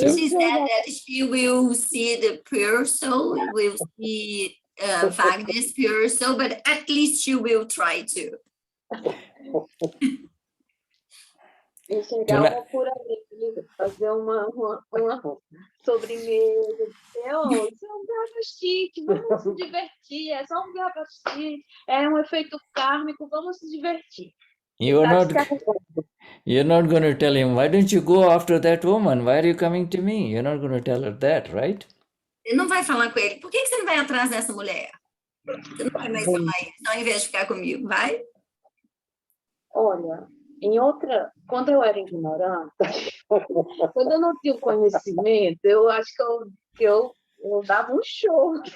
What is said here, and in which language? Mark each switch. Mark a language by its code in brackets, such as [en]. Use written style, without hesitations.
[en] said that she will see the pure soul, will see Wagner's pure soul, but at least she will try to. [pt] Enxergar alma pura ali, fazer uma sobremesa, dizer, isso é um Vyavasthit, vamos se divertir, é só um Vyavasthit, é um efeito kármico, vamos se divertir. [en] You're not going to tell him, why don't you go after that woman? Why are you coming to me? You're not going to tell her that, right? [pt] Você não vai falar com ele, por que você não vai atrás dessa mulher? Você não vai mais falar isso, ao invés de ficar comigo, vai? Olha, quando eu era ignorante, quando eu não tinha o conhecimento, eu acho que eu dava um show.